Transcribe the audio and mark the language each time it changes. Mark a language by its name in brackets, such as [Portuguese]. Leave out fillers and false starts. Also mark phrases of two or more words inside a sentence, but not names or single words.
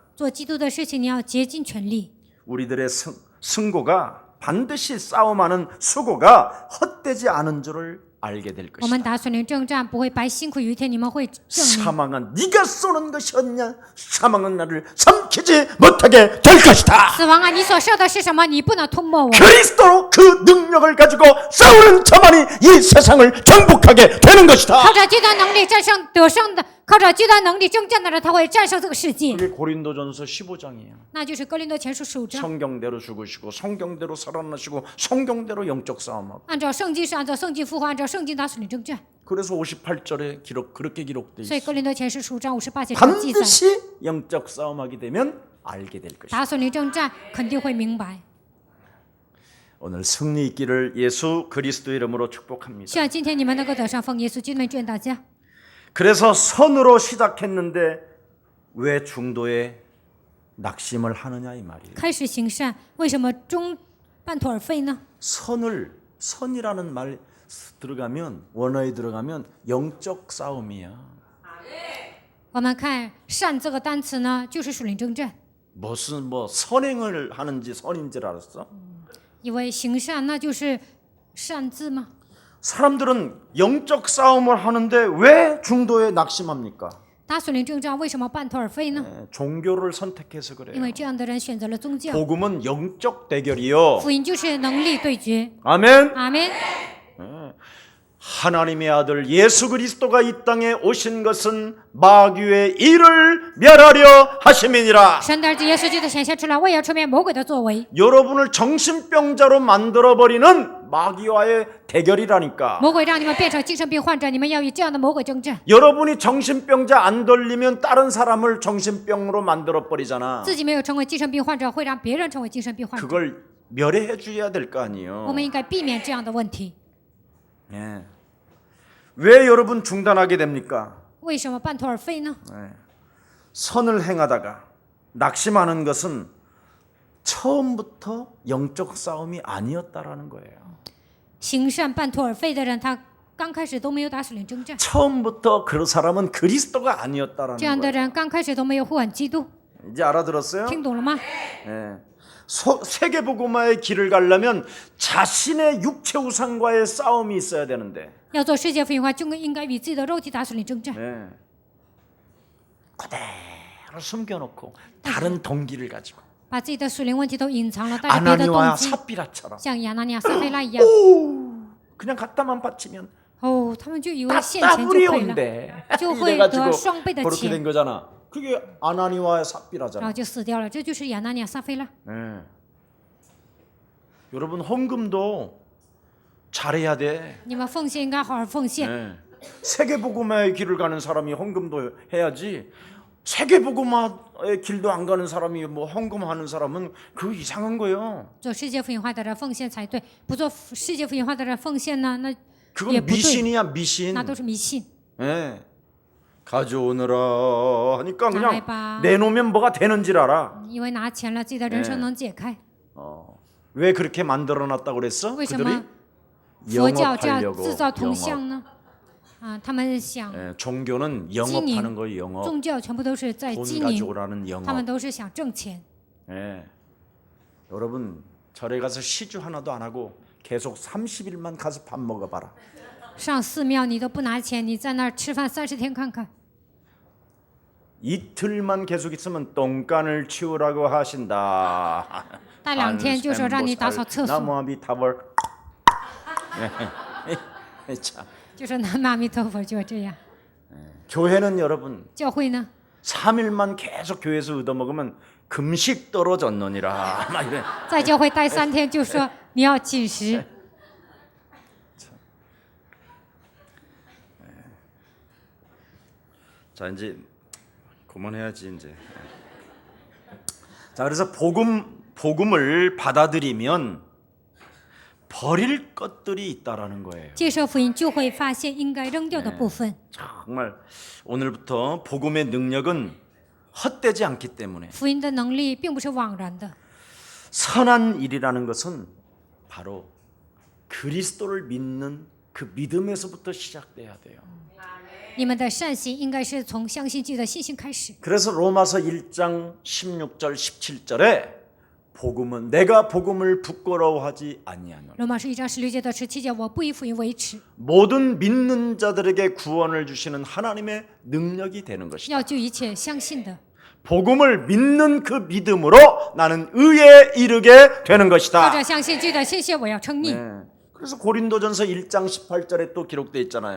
[Chinese] 做基督的事情，你要竭尽全力。 [Korean] 우리들의 승고가 반드시 싸움하는 수고가 헛되지 않은 줄을 알게 될 [Chinese] 我们 [Korean] 것이다. [Chinese] 打属灵征战不会白辛苦，有一天你们会证明。 [Korean] 사망은 네가 쏘는 것이었냐? 사망은 나를 삼키지 못하게 될 것이다. [Chinese] 死亡啊，你所受的是什么？你不能吞没我。 [Korean] 그리스도로 그 능력을 가지고 싸우는 자만이 이 세상을 정복하게 되는 것이다. [Chinese] 靠着极端能力战胜得胜的，靠着极端能力征战的人，他会战胜这个世界。 [Korean] 그게 고린도전서 15장이에요. [Chinese] 那就是哥林多前书15章， [Korean] 성경대로 죽으시고 성경대로 살아나시고 성경대로 영적 싸움하고. [Chinese] 按照圣经是按照圣经复活，按照圣经打属灵征战。 [Korean] 그래서 58절에 그렇게 기록돼 [Chinese] 所以 [Korean] 있어요. [Chinese] 哥林多前书15章58节这样记载， [Korean] 반드시 영적 싸움하게 되면 알게 될 것이다. [Chinese] 打属灵征战肯定会明白。 [Korean] 오늘 승리 있기를 예수 그리스도 이름으로 축복합니다. [Chinese] 希望今天你们能够得上奉耶稣基督的祝愿大家。 [Korean] 그래서 선으로 시작했는데 왜 중도에 낙심을 하느냐 이 말이에요. [Chinese] 开始行善，为什么中半途而废呢？ [Korean] 선이라는 말 들어가면 원어에 들어가면 영적 싸움이야. [Chinese] 我们看善这个单词呢，就是属灵征战。 [Korean] 무슨 선행을 하는지 선인 줄 알았어? [Chinese] 以为行善那就是善字吗？ [Korean] 사람들은 영적 싸움을 하는데 왜 중도에 낙심합니까? [Chinese] 打属灵征战为什么半途而废呢？ [Korean] 종교를 선택해서 [Chinese] 因 [Korean] 그래요. [Chinese] 为这样的人选择了宗教。 [Korean] 복음은 영적 대결이요. [Chinese] 福音就是能力对决。 [Korean] 아멘. [Chinese] 阿门。 [Korean] 하나님의 아들 예수 그리스도가 이 땅에 오신 것은 마귀의 일을 멸하려 하심이니라. [Chinese] 神的儿子耶稣基督显现出来，为要除灭魔鬼的作为。 [Korean] 여러분을 정신병자로 만들어 버리는 마귀와의 대결이라니까. [Chinese] 魔鬼让你们变成精神病患者，你们要与这样的魔鬼征战。 [Korean] 여러분이 정신병자 안 돌리면 다른 사람을 정신병으로 만들어 버리잖아. [Chinese] 自己没有成为精神病患者，会让别人成为精神病患者。 [Korean] 그걸 멸해해 줘야 될 거 [Chinese] 我 [Korean] 아니에요. [Chinese] 们应该避免这样的问题。 [Korean] 예. 왜 여러분 중단하게 됩니까? [Chinese] 为什么半途而废呢？ [Korean] 선을 행하다가 낙심하는 것은 처음부터 영적 싸움이 아니었다라는 거예요. [Chinese] 行善半途而废的人，他刚开始都没有打属灵征战。 [Korean] 처음부터 그 사람은 그리스도가 아니었다라는 [Chinese] 这样的 [Korean] 거예요. [Chinese] 人刚开始都没有呼喊基督， [Korean] 이제 알아들었어요? [Chinese] 听懂了吗？ [Korean] 예. 세계복음화의 길을 가려면 자신의 육체 우상과의 싸움이 있어야 되는데 [Chinese] 要做世界福音化，就应该与自己的肉体打属灵征战。 [Korean] 예. 그대로 숨겨놓고 다른 동기를 가지고 [Chinese] 把自己的属灵问题都隐藏了，带着别的动 [Korean] 아나니와 [Chinese] 机， [Korean] 삽비라처럼 [Chinese] 像亚拿尼亚、撒非拉一样。 [Korean] 그냥 갖다만 바치면 [Chinese] 哦，他们就以为献钱就 [Korean] 따블이 [Chinese] 可以了， [Korean] 온대. [Chinese] 就会 [Korean] 이래가지고 [Chinese] 得双倍的 [Korean] 그렇게 [Chinese] 钱， [Korean] 된 거잖아. 그게 아나니와 [Chinese] 然 [Korean] 삽비라잖아. [Chinese] 后就死掉了。这就是亚拿尼亚、撒非拉。 [Korean] 예. 여러분 헌금도 잘해야 돼. [Chinese] 你们奉献应该好好奉献。 [Korean] 예. 세계복음화의 길을 가는 사람이 헌금도 해야지. 세계복음화의 길도 안 가는 사람이 뭐 헌금하는 사람은 그 이상한 거예요. [Chinese] 做世界福音化的人奉献才对，不做世界福音化的人奉献呢，那 [Korean] 그건 [Chinese] 也不对， [Korean] 미신이야 미신. [Chinese] 那都是迷信。 [Korean] 예. 가져오느라 하니까 그냥 나라해봐. 내놓으면 뭐가 되는지를 알아. [Chinese] 因为拿钱了，自己的人生能解开。 [Korean] 왜 그렇게 만들어놨다고 그랬어? [Chinese] 为什 [Korean] 그들이 [Chinese] 么佛教这样 [Korean] 영업하려고 [Chinese] 制造铜 [Korean] 영업. [Chinese] 像呢？啊，他们想 [Korean] 예, 종교는 영업하는 거예요. 영업. [Chinese] 宗教全部都是在 [Korean] 돈 [Chinese] 经营， [Korean] 가져오라는 영업. [Chinese] 他们都是想挣钱。 [Korean] 예. 여러분 절에 가서 시주 하나도 안 하고 계속 30일만 가서 밥 먹어봐라. [Chinese] 上寺庙你都不拿钱，你在那儿吃饭30天看看。 [Korean] 이틀만 계속 있으면 똥간을 치우라고 하신다. [Chinese] 待2天就说让你打扫厕所， [Korean] 나무아미타벌. 참. [Chinese] 就说南无阿弥陀佛，就这样。 [Korean] 교회는 여러분 [Chinese] 教会呢， [Korean] 3일만 계속 교회에서 얻어먹으면 금식 떨어졌느니라. 막 이래. [Chinese] 在教会待3天就说你要禁食。 [Korean] 자 이제 그만해야지 이제. 자 그래서 복음을 받아들이면 버릴 것들이 있다라는 거예요. [Chinese] 接受福音就会发现应该扔掉的部分。 [Korean] 정말 오늘부터 복음의 능력은 헛되지 않기 때문에 [Chinese] 福音的能力并不是枉然的， [Korean] 선한 일이라는 것은 바로 그리스도를 믿는 그 믿음에서부터 시작돼야 돼요. [Chinese] 你们的善行应该是从相信基督的信心开始。 [Korean] 그래서 로마서 1장 16절 17절에 복음은 내가 복음을 부끄러워하지 아니하노라. [Chinese] 罗马书1章16节到17节，我不以福音为耻， [Korean] 모든 믿는 자들에게 구원을 주시는 하나님의 능력이 되는 것이다. [Chinese] 要救一切相信的。 [Korean] 복음을 믿는 그 믿음으로 나는 의에 이르게 되는 [Chinese] 靠 [Korean] 것이다. [Chinese] 着相信基督的信心，我要称义。 [Korean] 그래서 고린도전서 1장 18절에 또 기록되어 있잖아요.